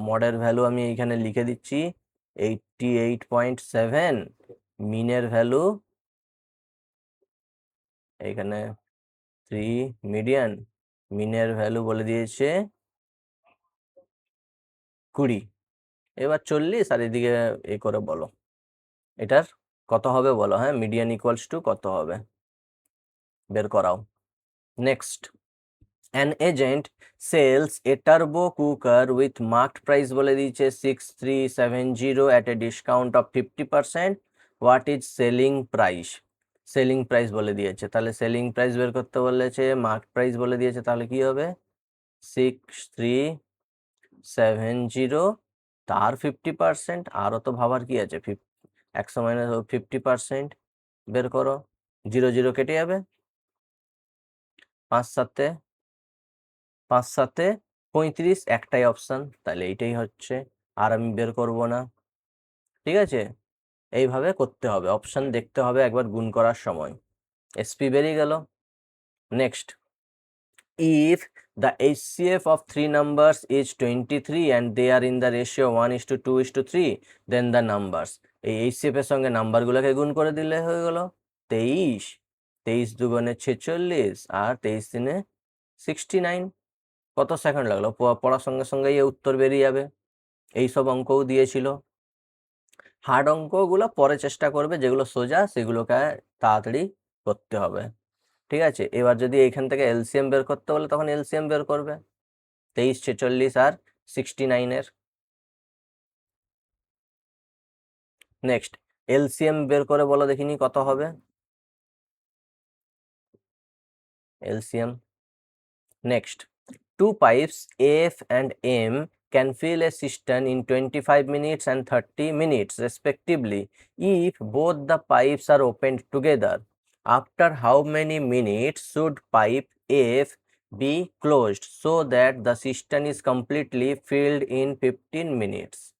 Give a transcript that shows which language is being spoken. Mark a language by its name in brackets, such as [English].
[Bangla] মডের value আমি এইখানে লিখে দিচ্ছি 88.7, মিনের ভ্যালু এইখানে 3 মিডিয়ান, মিনের ভ্যালু বলে দিয়েছে 20। এবার 40 আর এদিকে এ করে বলো এটার কত হবে বলো, হ্যাঁ, মিডিয়ান ইকুয়ালস টু কত হবে বের করাও। [English] next, an agent sells a turbo cooker with marked price [Bangla] বলে দিয়েছে [English] 6370 at a discount of 50%, what is selling price। [Bangla] Selling price বলে দিয়েছে, তাহলে সেলিং প্রাইস বের করতে বলেছে, মার্ক প্রাইস বলে দিয়েছে, তাহলে কি হবে 6370 তার 50%, আরও তো ভাবার কি আছে, 100 মাইনাস 50% বের করো, 0 0 কেটে যাবে, 5 7 5 7 35, একটাই অপশান, তাহলে এইটাই হচ্ছে, আর আমি বের করব না। ঠিক আছে, এইভাবে করতে হবে, অপশান দেখতে হবে একবার গুণ করার সময়। এসপি বেরিয়ে গেল। [English] Next, if the HCF of 3 numbers is 23 and they are in the ratio 1:2:3, then the numbers। [Bangla] এই HCF এর সঙ্গে নাম্বারগুলোকে গুণ করে দিলে হয়ে গেল 23, 23 দুগুণে 46 আর 23 তিনে 69। কত সেকেন্ড লাগলো? পড়ার সঙ্গে সঙ্গেই এ উত্তর বেরিয়ে যাবে। এইসব অঙ্কও দিয়েছিল। হার্ড অঙ্কগুলো পরে চেষ্টা করবে, যেগুলো সোজা সেগুলোকে তাড়াতাড়ি করতে হবে। ঠিক আছে, এবার যদি এইখান থেকে এলসিএম বের করতে বলে তখন এলসিএম বের করবে 23, 46 আর 69-এর। নেক্সট এলসিএম বের করে বলো দেখিনি কত হবে LCM. [English] Next, two pipes AF and M can fill a cistern in 25 minutes and 30 minutes respectively if both the pipes are opened together. After how many minutes should pipe F be closed so that the cistern is completely filled in 15 minutes?